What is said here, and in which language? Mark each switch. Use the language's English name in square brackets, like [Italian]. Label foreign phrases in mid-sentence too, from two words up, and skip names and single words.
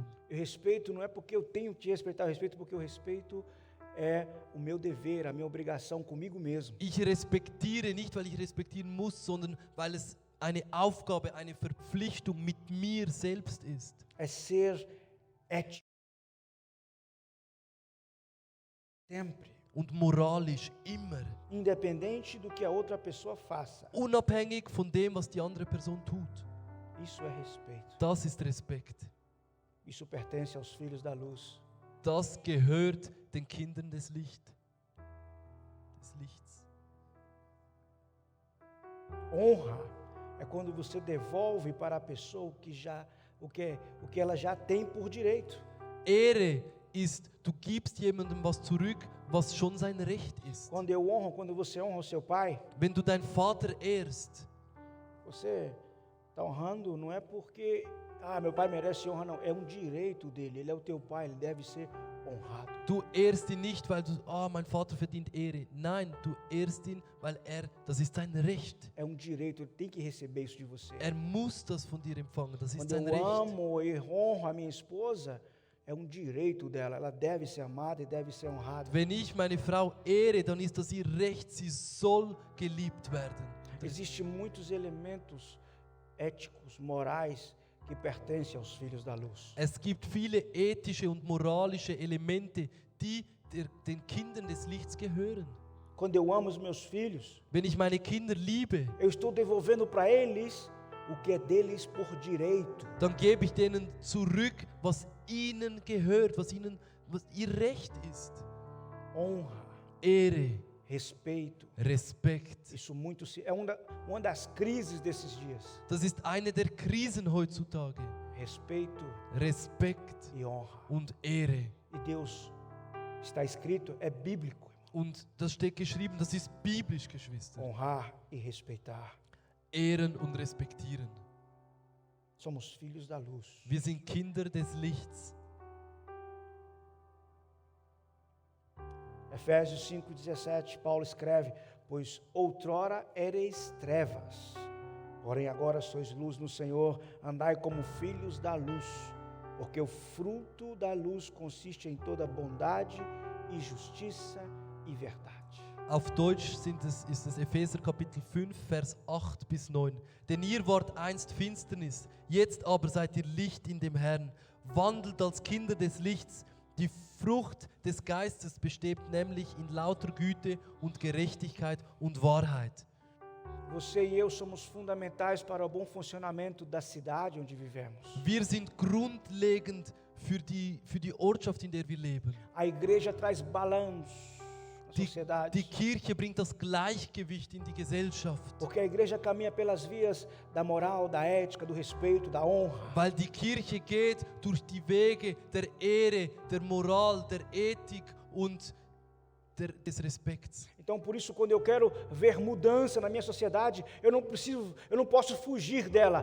[Portuguese] Eu respeito não é porque eu tenho que te respeitar, eu respeito porque o respeito é o meu dever, a minha obrigação comigo mesmo. [German] Ich respektiere nicht, weil ich respektieren muss, sondern weil es eine Aufgabe, eine Verpflichtung mit mir selbst ist. [Portuguese] É ser ético. Sempre. [German] Und moralisch immer. [Portuguese] Independente do que a outra pessoa faça. [German] Unabhängig von dem, was die andere Person tut. [Portuguese] Isso é respeito. [German] Das ist Respekt. [Portuguese] Isso pertence aos filhos da luz. [German] Das gehört den Kindern des Lichts. [Portuguese] Honra é quando você devolve para a pessoa o que ela já tem por direito. [German] Ehre ist, du gibst jemandem was zurück, was schon sein Recht ist. [Portuguese] Quando você honra o seu pai, [German] Wenn du deinen Vater ehrst, [Portuguese] você está honrando não é porque meu pai merece honra, não. É um direito dele. Ele é o teu pai, ele deve ser honrado. [German] du ehrst ihn nicht, weil du, mein Vater verdient Ehre. Nein, du ehrst ihn, weil das ist sein Recht. [Portuguese] É um direito, ele tem que receber isso de você. [German] Er muss das von dir empfangen, das ist [Portuguese] Quando [German] sein [Portuguese] eu [German] Recht. [Portuguese] amo e honro a minha esposa, é um direito dela. Ela deve ser amada e deve ser honrada. [German] Wenn ich meine Frau ehre, dann ist das ihr Recht, sie soll geliebt werden. [Portuguese] Existem muitos elementos éticos, morais, que pertencem aos filhos da luz. [German] Es gibt viele ethische und moralische Elemente, die den Kindern des Lichts gehören. [Portuguese] Quando eu amo os meus filhos, [German] Wenn ich meine Kinder liebe, [Portuguese] eu estou devolvendo para eles o que é deles por direito. [German] dann gebe ich denen zurück, was ihnen gehört, was ihr Recht ist. [Portuguese] Honra, [German] Ehre, [Portuguese] respeito. [German] Respekt. [Portuguese] Isso é uma das crises desses dias. [German] Das ist eine der Krisen heutzutage. [Portuguese] Respeito [German] Respekt [Portuguese] e honra. [German] und Ehre. [Portuguese] E Deus, está escrito, é bíblico. [German] Und das steht geschrieben, das ist biblisch, Geschwister. [Portuguese] Honrar e respeitar. [German] Ehren und respektieren. [Portuguese] Somos filhos da luz. [German] Wir sind Kinder des Lichts. [Portuguese] Efésios 5,17, Paulo escreve: pois outrora ereis trevas, porém agora sois luz no Senhor, andai como filhos da luz, porque o fruto da luz consiste em toda bondade e justiça e verdade. [German] Auf Deutsch ist es Epheser Kapitel 5, Vers 8 bis 9. Denn ihr wart einst Finsternis, jetzt aber seid ihr Licht in dem Herrn. Wandelt als Kinder des Lichts. Die Frucht des Geistes besteht nämlich in lauter Güte und Gerechtigkeit und Wahrheit. [Portuguese] Você e eu somos fundamentais para o bom funcionamento da cidade onde vivemos. [German] Wir sind grundlegend für die Ortschaft, in der wir leben. [Portuguese] A igreja traz balanço na sociedade. [German] Die Kirche bringt das Gleichgewicht in die Gesellschaft. [Portuguese] Porque a igreja caminha pelas vias da moral, da ética, do respeito, da honra. [German] Weil die Kirche geht durch die Wege der Ehre, der Moral, der Ethik und des Respekts. [Portuguese] Então, por isso, quando eu quero ver mudança na minha sociedade, eu não posso fugir dela.